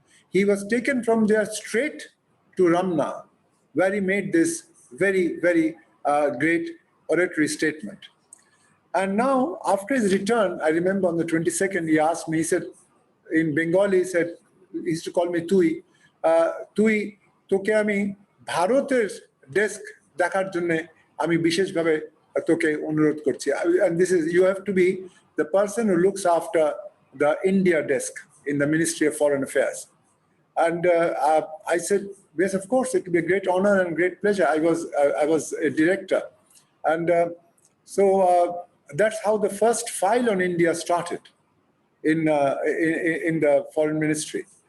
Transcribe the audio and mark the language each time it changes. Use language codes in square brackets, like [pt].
[en] He was taken from there straight to Ramna, where he made this very, very great oratory statement. And now, after his return, I remember on the 22nd, he asked me, he said, in Bengali, he said, he used to call me Tui. [bn] Tui, তোকে আমি ভারতের desk দেখার জন্য আমি বিশেষভাবে তোকে অনুরোধ করছি। [en] And this is, you have to be the person who looks after the India desk in the Ministry of Foreign Affairs. And I said, yes, of course, it would be a great honor and great pleasure. I was a director. And so that's how the first file on India started in the foreign ministry.